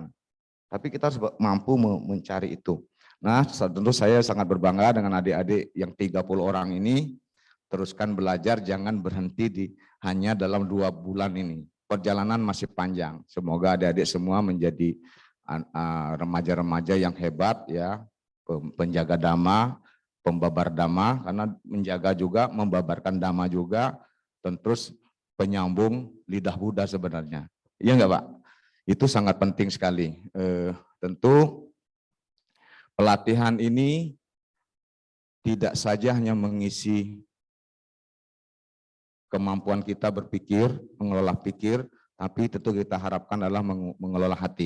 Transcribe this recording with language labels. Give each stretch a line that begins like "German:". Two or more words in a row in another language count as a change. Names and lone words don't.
Indonesian: Tapi kita harus mampu mencari itu. Nah, tentu saya sangat berbangga dengan adik-adik yang 30 orang ini. Teruskan belajar, jangan berhenti di hanya dalam 2 bulan ini. Perjalanan masih panjang. Semoga adik-adik semua menjadi remaja-remaja yang hebat, ya, penjaga dhamma, pembabar dhamma, karena menjaga juga, membabarkan dhamma juga, terus penyambung lidah Buddha sebenarnya. Iya enggak Pak? Itu sangat penting sekali. Tentu pelatihan ini tidak saja hanya mengisi kemampuan kita berpikir, mengelola pikir, tapi tentu kita harapkan adalah mengelola hati.